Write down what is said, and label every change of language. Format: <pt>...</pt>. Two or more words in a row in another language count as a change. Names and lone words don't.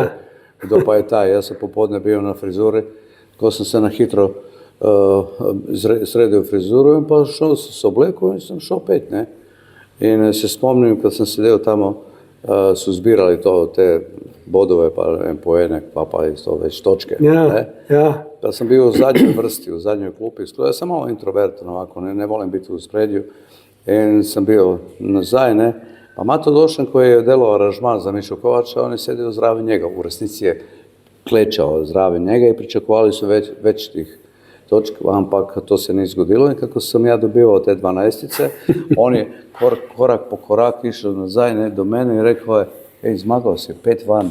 <sl>Kdo pa je taj, jaz sem popodne bil na frizuri, ko sem se na hitro sredil frizuru in pa šel sem se oblekel in sem šel pet, ne. In se spomnim, kad sem sedel tamo, su zbirali te bodove, pa ne vem, po enek, pa isto već točke. Ne? Ja.</sl> <hr>Pa sam bio u zadnjoj vrsti, u zadnjoj klupi. Ja sam malo introvertan ovako, ne volim biti u spredju. I sam bio nazaj, ne. Pa Mato Došan koji je delao aranžman za Mišu Kovača, on je sedio zraven njega. U resnici je klečao zraven njega i pričakovali su već tih točka, ampak to se nije zgodilo i kako sam ja dobivao te 12-ice, on je korak po korak išao nazaj, ne, do mene i rekao je, izmagao si, 5 van.</hr>